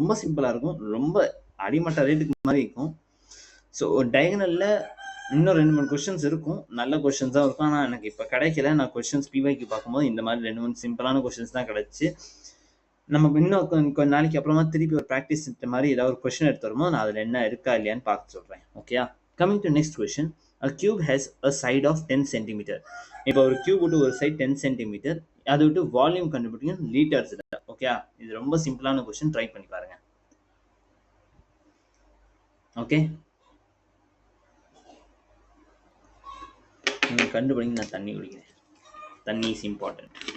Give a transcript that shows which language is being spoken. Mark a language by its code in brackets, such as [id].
[ta] ரொம்ப சிம்பிளாக இருக்கும், ரொம்ப அடிமட்ட ரேட்டுக்கு மாதிரி இருக்கும். ஸோ டயகனலில் இன்னும் 2-3 கொஸ்டின்ஸ் இருக்கும், நல்ல கொஸ்டின்ஸ் தான் இருக்கும். ஆனால் எனக்கு இப்போ கிடைக்கல. நான் கொஸ்டின்ஸ் PYQ பார்க்கும்போது இந்த மாதிரி 2-3 சிம்பிளான கொஸ்டின்ஸ் தான் கிடச்சி. நம்ம இன்னும் கொஞ்சம் நாளைக்கு அப்புறமா திருப்பி ஒரு ப்ராக்டிஸ் மாதிரி ஏதாவது ஒரு கொஸ்டின் எடுத்து வரும்போது நான் அதில் என்ன இருக்கா இல்லையான்னு பார்த்து சொல்கிறேன். [en] Okay, coming to next question. A cube has a side of 10 centimeter. [ta] இப்போ ஒரு கியூப் விட்டு ஒரு சைட் 10 சென்டிமீட்டர், அதை விட்டு வால்யூம் கண்டுபிடிக்கும் லீட்டர்ஸில். ஓகே, இது ரொம்ப சிம்பிளான கொஸ்டின், ட்ரை பண்ணி பாருங்க. ஓகே, நீங்கள் கண்டுபிடிங்க, நான் தண்ணி குடிக்கிறேன். தண்ணி [en] Is important.